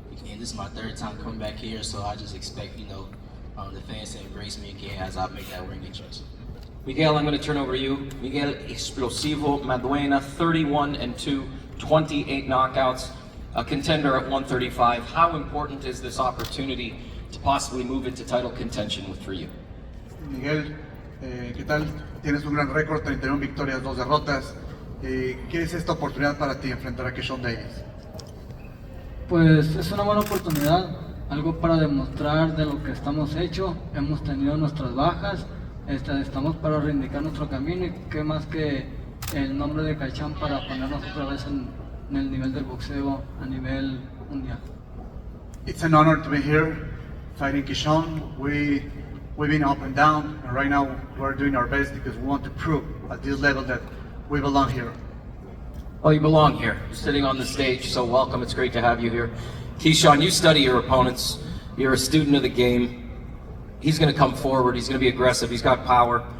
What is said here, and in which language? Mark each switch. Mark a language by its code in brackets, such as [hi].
[en] And this is my 3rd time coming back here, so I just expect, the fans to embrace me again as I make that ring entrance. Miguel, I'm going to turn over to you. Miguel Explosivo Maduena, 31-2, 28 knockouts, a contender at 135. How important is this opportunity to possibly move into title contention for you? [es] Miguel, ¿qué tal? Tienes un gran récord, 31 victorias, 2 derrotas. ¿Qué es esta oportunidad para ti, enfrentar a Keyshawn Davis? Pues es una buena oportunidad, algo para demostrar de lo que estamos hechos. Hemos tenido nuestras bajas, estamos para reivindicar nuestro camino, y qué más que el nombre de Keyshawn para ponernos otra vez en el nivel del boxeo a nivel mundial. [en] It's an honor to be here fighting Keyshawn. We've been up and down, and right now we're doing our best because we want to prove at this level that we belong here. Well, you belong here, sitting on the stage, so welcome. It's great to have you here. Keyshawn, you study your opponents. You're a student of the game. He's going to come forward. He's going to be aggressive. He's got power.